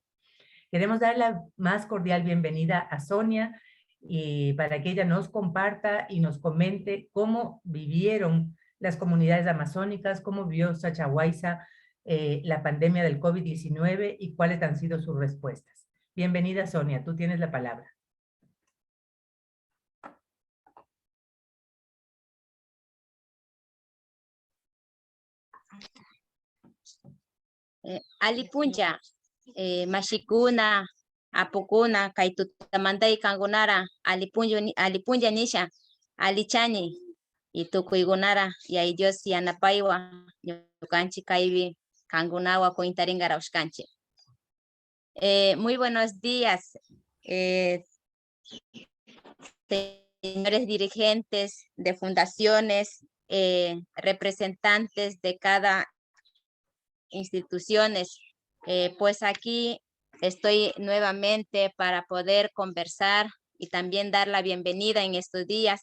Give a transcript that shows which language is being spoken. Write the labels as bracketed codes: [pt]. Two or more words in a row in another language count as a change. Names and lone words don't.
[es] Queremos dar la más cordial bienvenida a Sonia y para que ella nos comparta y nos comente cómo vivieron las comunidades amazónicas, cómo vivió Sachahuayza la pandemia del COVID-19 y cuáles han sido sus respuestas. Bienvenida, Sonia, tú tienes la palabra. [qu] Alipuncha, mashikuna, apukuna, kay tutamantay kangunara, alipuncha nisha, alichani, y tukuygunara, y ay Dios yanapaywa, ñukanchi kaybi, kangunawa kuintaringara ushkanchi. [es] Muy buenos días, señores dirigentes de fundaciones, representantes de cada instituciones. Pues aquí estoy nuevamente para poder conversar y también dar la bienvenida en estos días.